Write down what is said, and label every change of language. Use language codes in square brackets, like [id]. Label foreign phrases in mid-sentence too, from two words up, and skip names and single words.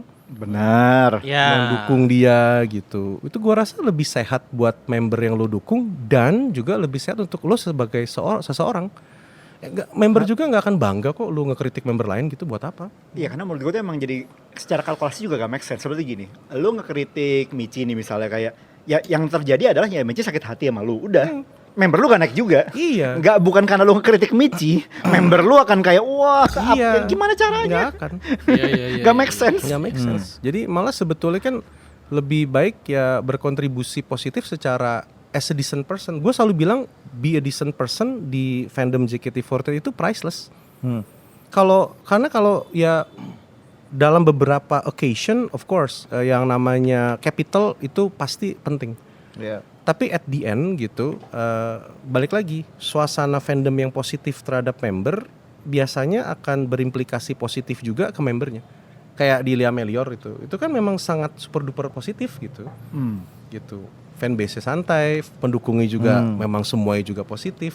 [id] Benar. Mendukung dia gitu. Itu gua rasa lebih sehat buat member yang lo dukung, dan juga lebih sehat untuk lo sebagai seseorang. Member juga nggak akan bangga kok lo ngekritik member lain gitu, buat apa? Iya karena menurut gue tuh emang jadi secara kalkulasi juga gak [en] make sense. [id] Seperti gini, lu ngekritik Michi nih misalnya kayak, ya yang terjadi adalah ya Michi sakit hati sama lu, udah. Member lu gak naik juga. Iya. Bukan karena lu ngekritik Michi, member lu akan kayak wah, gimana caranya? Nggak akan. [en] Gak make sense. Nggak make sense. [id] Jadi malah sebetulnya kan lebih baik ya berkontribusi positif secara [en] as a decent person. [id] Gue selalu bilang [en] be a decent person [id] di fandom JKT48 itu priceless. Karena kalau ya dalam beberapa [en] occasion of course [id] yang namanya capital itu pasti penting. Iya. Tapi [en] at the end [id] gitu, balik lagi, suasana fandom yang positif terhadap member biasanya akan berimplikasi positif juga ke membernya. Kayak di Lia Melior itu kan memang sangat [en] super duper [id] positif gitu. Gitu. Fanbase santai, pendukungnya juga memang semuanya juga positif.